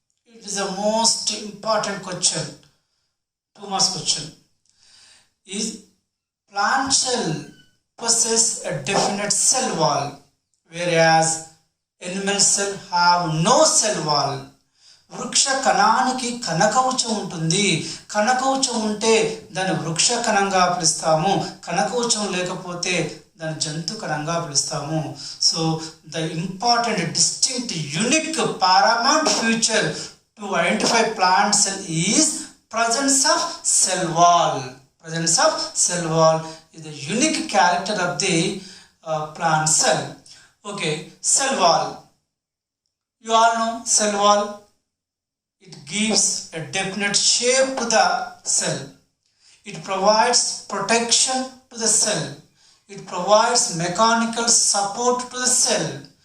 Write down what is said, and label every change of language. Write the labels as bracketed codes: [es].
[en] It is the most important question, 2 marks question. Is plant cell possess a definite cell wall, whereas animal cell have no cell wall. [te] వృక్ష కణానికి కణకవచం ఉంటుంది. కణకవచం ఉంటే దాన్ని వృక్ష కణంగా పిలుస్తాము, కణకవచం లేకపోతే దాన్ని జంతు కణంగా పిలుస్తాము. [en] So the important distinct unique paramount feature to identify plant cell is presence of cell wall. Presence of cell wall is the unique character of the plant cell. Okay, cell wall. You all know cell wall. It gives a definite shape to the cell. It provides protection to the cell. It provides mechanical support to the cell.